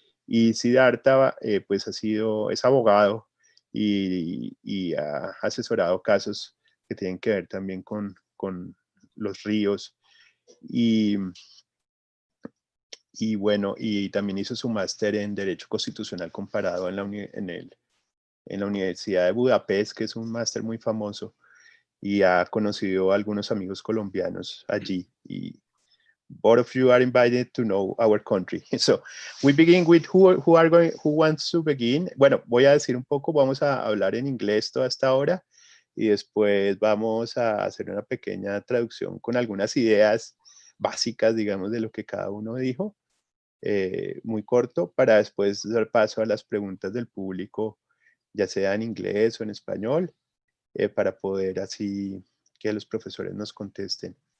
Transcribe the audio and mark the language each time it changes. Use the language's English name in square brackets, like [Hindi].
[Spanish] Y Siddhartha pues es abogado y ha asesorado casos que tienen que ver también con los ríos, y bueno, y también hizo su máster en Derecho Constitucional Comparado en la Universidad de Budapest, que es un máster muy famoso, y ha conocido a algunos amigos colombianos allí, y [English] both of you are invited to know our country. So we begin with who wants to begin. [Spanish] Bueno, voy a decir un poco, vamos a hablar en inglés toda esta hora, y después vamos a hacer una pequeña traducción con algunas ideas básicas, digamos, de lo que cada uno dijo, muy corto, para después dar paso a las preguntas del público, ya sea en inglés o en español, para poder así que los profesores nos contesten.